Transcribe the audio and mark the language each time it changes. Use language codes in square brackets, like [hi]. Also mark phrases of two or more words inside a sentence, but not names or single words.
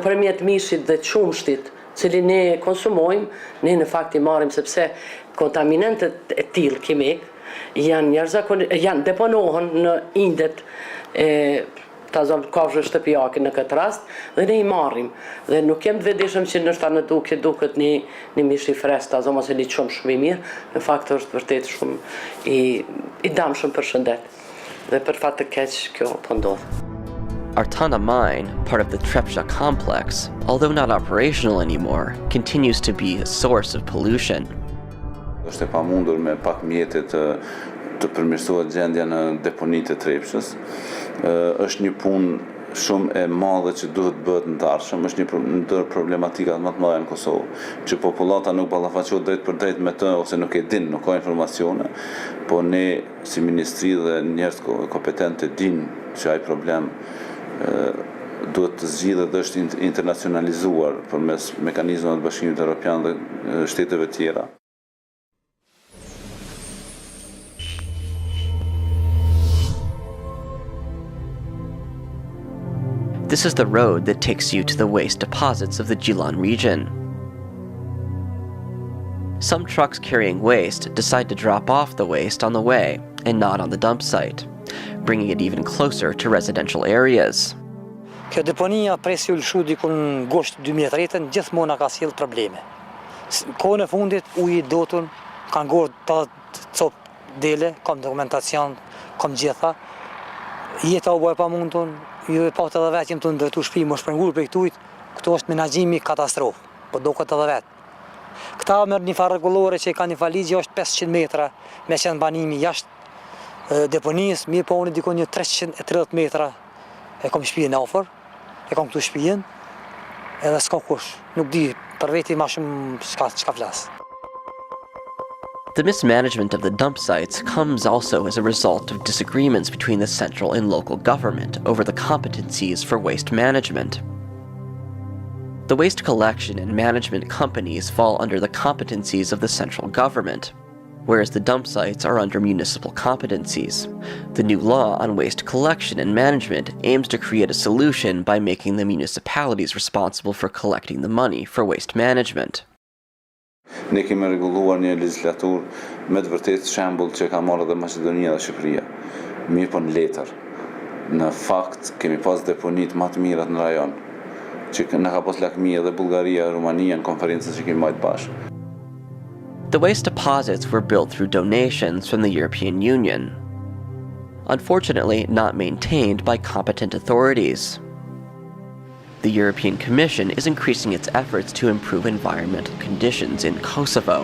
[sq] Nëpërmjet mishit dhe qumshtit cili ne konsumojmë, ne në fakt i marrim sepse kontaminantët e tillë kimik janë deponohen në indet kafshëve shtëpiake në këtë rast dhe ne i marrim dhe nuk jem të vetëdijshëm që ndoshta në duket një mish i freskët ose një shumë i mirë, në fakt është vërtet shumë i damshëm për shëndet dhe për fat të keq kjo po ndodh. [en] Artana Mine, part of the Trepça complex, although not operational anymore, continues to be a source of pollution. [sq] Është e pamundur me pak mjete të përmirësohet gjendja në deponitë e Trepçës. Është një punë shumë e madhe që duhet bëhet ndarshëm, është një ndër problematikat më të mëdha në Kosovë, që popullata nuk ballafaqohet drejt për drejt me të ose nuk e din, nuk ka informacione, po ne si ministri dhe njerëz kompetentë dinë që ai problem duhet të zgjidhet dhe është internacionalizuar përmes mekanizmave të Bashkimit Evropian dhe shteteve tjera. [en] This is the road that takes you to the waste deposits of the Gjilan region. Some trucks carrying waste decide to drop off the waste on the way and not on the dump site, bringing it even closer to residential areas. [sq] Kjo deponia presi u lëshu dikun gosht 2003 gjithmonë ka sjell probleme. Kohën e fundit uji i dotun kanë ngorë të cop dele, kam dokumentacion, kam gjitha. Jeta u bëj pamundun, ju e pat edhe vetë jem të ndërtu shtëpi më shpërngur për këtujt, këto është menaxhimi katastrofë, po duket edhe vetë. Këta merr një farë rregullore që ka një faligje është 500 metra me qenë banimi jashtë deponisë, mirë po unë dikon një 330 metra e kam shtëpinë afër, e kam këtu shtëpinë, edhe s'ka kush, nuk di për veti më shumë çka flas. [en] The mismanagement of the dump sites comes also as a result of disagreements between the central and local government over the competencies for waste management. The waste collection and management companies fall under the competencies of the central government, whereas the dump sites are under municipal competencies. The new law on waste collection and management aims to create a solution by making the municipalities responsible for collecting the money for waste management. [sq] Ne kemi rregulluar një legjislatur me të vërtetë shembull që ka marrë edhe Maqedonia dhe Shqipëria. Mirë po në letër. Në fakt kemi pas deponit më të mira në rajon, që na ka pas lakmia edhe Bullgaria, Rumania në konferencën që kemi marrë bashkë. [en] The waste deposits were built through donations from the European Union, unfortunately not maintained by competent authorities. The European Commission is increasing its efforts to improve environmental conditions in Kosovo.